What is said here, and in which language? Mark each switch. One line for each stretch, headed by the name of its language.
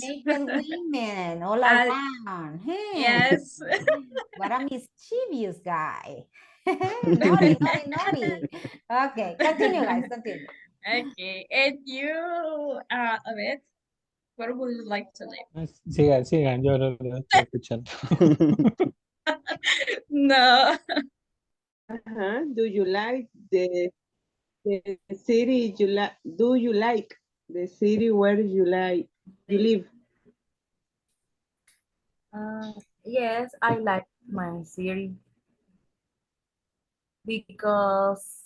English: naked women all around. Yes. What a mischievous guy. Naughty, naughty, naughty. Okay, continue, guys, continue. Okay, and you,
Spanish: a ver,
English: where would you like to live?
Spanish: Sigan, sigan, yo no lo estoy escuchando. No.
English: Do you like the city you like? Do you like the city where you live? Yes, I like my city because